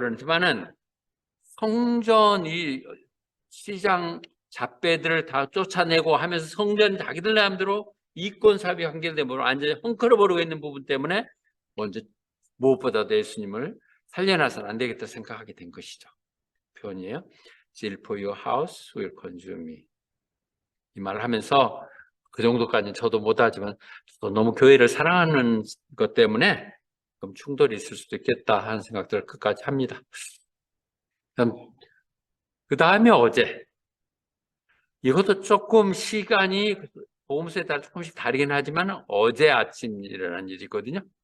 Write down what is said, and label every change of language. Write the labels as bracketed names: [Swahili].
[Korean] 그렇지만은 성전 이 시장 잡배들을 다 쫓아내고 하면서 성전 자기들 마음대로 이권 사업이 관계되면 완전히 헝클어버리고 있는 부분 때문에 먼저 무엇보다도 예수님을 살려놔서는 안 되겠다 생각하게 된 것이죠. 표현이에요. [English] Zeal for your house will consume me. [Korean] 이 말을 하면서 그 정도까지는 저도 못하지만 너무 교회를 사랑하는 것 때문에 좀 충돌이 있을 수도 있겠다 하는 생각들을 끝까지 합니다. 그 다음에 어제, 이것도 조금 시간이 복음서에 따라 조금씩 다르긴 하지만 어제 아침 일어난 일이거든요.